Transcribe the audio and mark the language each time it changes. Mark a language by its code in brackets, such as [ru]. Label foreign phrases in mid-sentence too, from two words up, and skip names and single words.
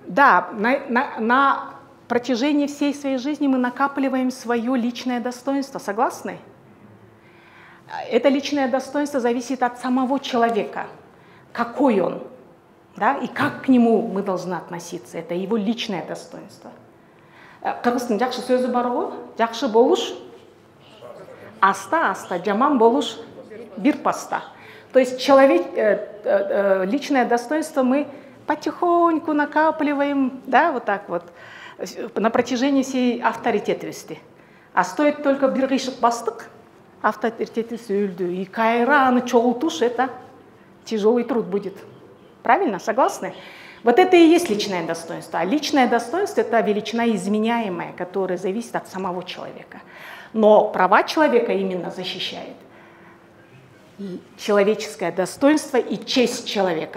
[ru] Да, на протяжении всей своей жизни мы накапливаем свое личное достоинство. Согласны? Это личное достоинство зависит от самого человека, какой он, да, и как к нему мы должны относиться. Это его личное достоинство. [ky] Кыргыздын жакшы сөзү бар го, жакшы болуш аста-аста, жаман болуш бир паста. [ru] То есть личное достоинство мы потихоньку накапливаем, да, вот так вот, на протяжении всей авторитетности. А стоит только [ky] бир кыйшык бастык, авторитети сөйлдү, и кайра аны чогултуш, [ru] это тяжелый труд будет. Правильно? Согласны? Вот это и есть личное достоинство. А личное достоинство – это величина изменяемая, которая зависит от самого человека. Но права человека именно защищает и человеческое достоинство и честь человека.